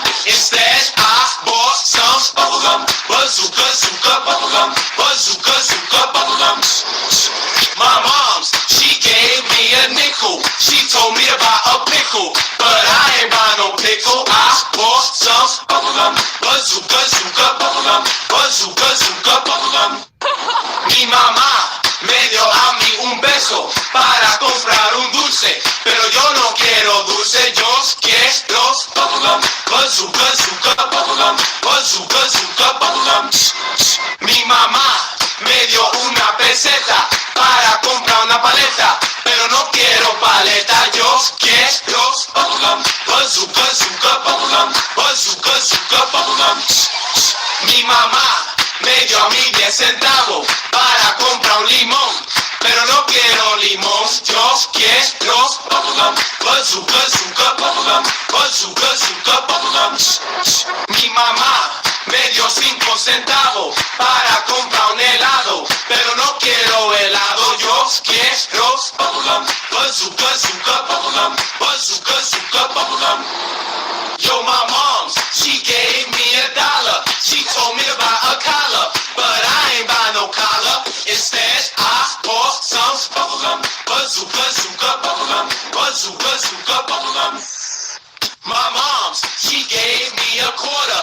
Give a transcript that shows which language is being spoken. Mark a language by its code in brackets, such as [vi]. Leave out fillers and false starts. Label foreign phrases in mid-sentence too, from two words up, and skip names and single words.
[en] Instead, I bought some bubblegum. Bazooka, zooka, bubblegum. Bazooka, zooka, bubblegum. My mom's, she gave me a nickel. She told me to buy a pickle, but I ain't buy no pickle. I bought some bubblegum. Bazooka, zooka, bubblegum. Bazooka, zooka, bubblegum. [es] Mi mamá me dio a mí un beso para comprar un dulce, pero yo no quiero dulce, yo quiero bubblegum. [en] Bazooka, zooka, bubblegum. Bazooka, zooka, bubblegum. [es] Mi mamá me dio una peseta para comprar una paleta, pero no quiero paleta, yo quiero bubblegum. [en] Bazooka, zooka, bubblegum. Bazooka, zooka, bubblegum. [es] Mi mamá me dio a mí 10 centavos para comprar un limón, pero no quiero limón, yo quiero bubblegum. [en] Bazooka, zooka, bubblegum. Bazooka, zooka, bubblegum. [es] Mi mamá me dio 5 centavos para comprar un helado, pero no quiero helado, yo quiero bubblegum. [en] Bazooka, zooka, bubblegum. Bazooka, zooka, bubblegum. Yo, my mom's, she gave me $1. She told me to buy a collar, but I ain't buy no collar. Instead, I bought some bubblegum. Bazooka, zooka, bubblegum. Bazooka, zooka, bubblegum. My mom's, she gave me a quarter.